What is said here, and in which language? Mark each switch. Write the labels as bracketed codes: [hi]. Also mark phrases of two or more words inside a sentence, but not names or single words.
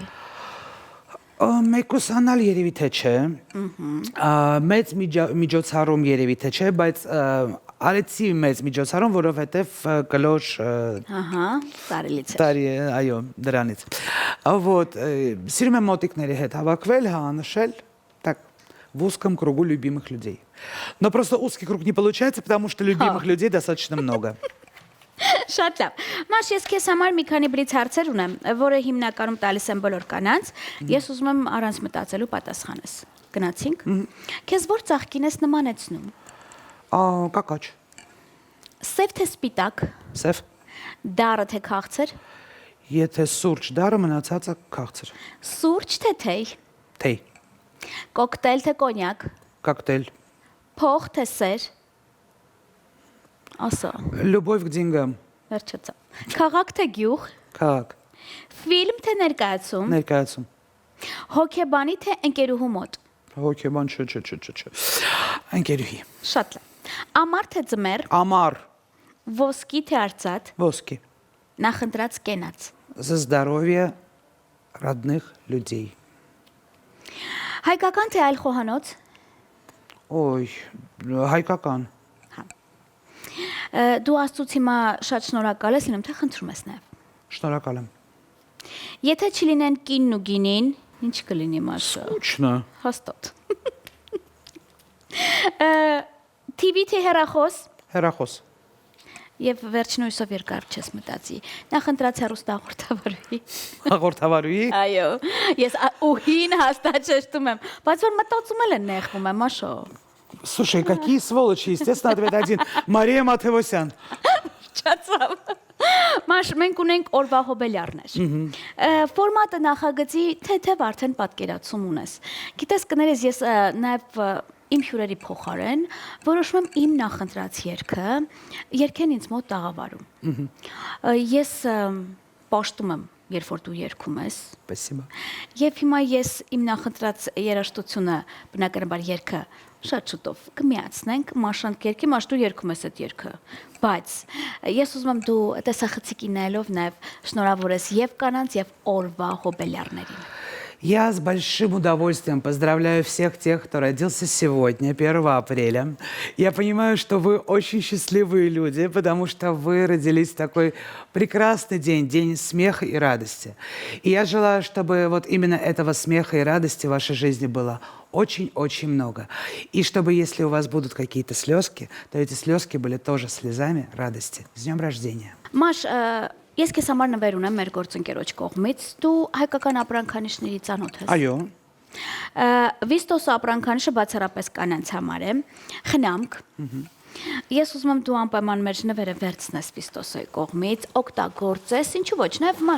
[hy] Մեկուսանալ երևի թե չէ, մեծ միջոցառում երևի թե չէ, բայց արեցի մեծ միջոցառում, որովհետև կլոր Ահա, տարելից է։ տարի է, այո, դրանից։ Вот, սիրում եմ մոտիկների հետ հավաքվել, նշել, [ru] так, в узком кругу любимых людей. Но просто узкий круг не получается, потому что любимых людей достаточно много. [hy] Շատ լավ։ Մաշ, ես քեզ համար մի քանի բրից հարցեր ունեմ, որը հիմնականում տալիս եմ բոլոր կանանց։ Ես ուզում եմ առանց մտածելու պատասխանես։ Գնացինք։ Քեզ որ ծաղկին ես նմանեցնում։ Կակաչ, Սև թե սպիտակ, սև, դառը թե քաղցր, եթե սուրճ դարը մնացածը քաղցր, սուրճ թե թեյ, թեյ, կոկտեյլ թե կոնյակ, կոկտեյl, փող թե սեր։ Ասա, [ru] любовь к деньгам, [hy] վերջացա։ Քաղաք թե գյուղ, քաղաք, ֆիլմ թե ներկայացում, ներկայացում, հոկեբանի թե ընկերուհու մոտ։ հոգեբան չէ, ընկերուհի, Շատ լավ։ Ամառ թե ձմեռ, ամառ, ոսկի թե արծաթ, ոսկի, նախընտրած կենաց։ [ru] за здоровье родных людей. [hy] Հայկական թե այլ խոհանոց, Ой, հայկական, դու աստծուց հիմա շատ շնորհակալ ես լինում, թե խնդրում ես նաև։ շնորհակալ եմ։ Եթե չլինեն կինն ու գինին, ինչ կլինի Մաշա։ Ուչնա, Հաստատ։ TV թե հեռախոս հեռախոս, եւ վերջին հույսով երկար չես մտածի։ Նախընտրած հեռուստահաղորդավարի։ հաղորդավարուի, Այո, ես ուհին հաստատ շեշտում եմ, բայց որ մտածում են նեղվում եմ, Մաշա։ [ru] Слушай, какие сволочи, естественно, ответ один, Мария Матевосян. [hy] Չացավ։ Մաշ, մենք ունենք օրվա հոբելյարներ։ Ֆորմատը նախագծի թեթև արդեն պատկերացում ունես։ Գիտես, կներես, ես նաև իմ հյուրերի փոխարեն որոշում եմ իմ նախընտրած երգը երգեն ինձ մոտ տաղավարում։ Ես պաշտում եմ, երբ որ դու երգում ես։ [ru] Спасибо. [hy] Եվ հիմա ես իմ նախընտրած երաժշտությունը, բնականաբար երգը շատ շուտով կմիացնենք, Մաշան կերկի, Մաշ դու երգում ես այդ երգը, բայց ես ուզում եմ դու տեսախցիկի նայելով նաև շնորհավորես եւ կանանց եւ օրվա հոբելյարներին։ [ru] Я с большим удовольствием поздравляю всех тех, кто родился сегодня, 1 апреля. Я понимаю, что вы очень счастливые люди, потому что вы родились в такой прекрасный день, день смеха и радости. И я желаю, чтобы вот именно этого смеха и радости в вашей жизни было очень-очень много. И чтобы, если у вас будут какие-то слезки, то эти слезки были тоже слезами радости. С днем рождения! [hy] Մաշ, ես քեզ համար նվեր ունեմ մեր գործընկերոջ կողմից, դու հայկական ապրանքանիշների ծանոթ ես։ Այո, Վիստոս ապրանքանիշը բացառապես կանանց համար է, խնամք։ Ես ուզում եմ դու անպայման մեր նվերը վերցնես Վիստոսի կողմից, օգտագործես, ինչու ոչ, նաև Մաշ,